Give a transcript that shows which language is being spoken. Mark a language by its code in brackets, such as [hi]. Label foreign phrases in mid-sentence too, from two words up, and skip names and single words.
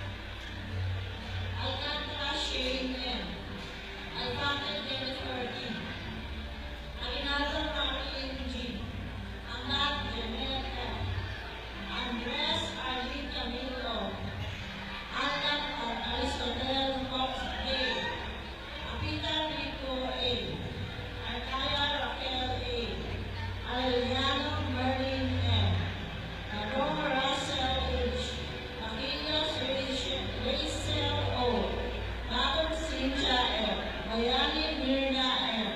[en] Alcantara Shane M. Alphabet Jennifer E. Aguinaldo Martin G. Amat Janet F. Andres Arlene Camilo. Alan Aristotle Fox A. Apita Rico A. Arcaya Raquel A. Aliano Merlin M. Aroma Russell H. Aquilius Rachel O. Madam Cynthia M. Bayani Mirna M.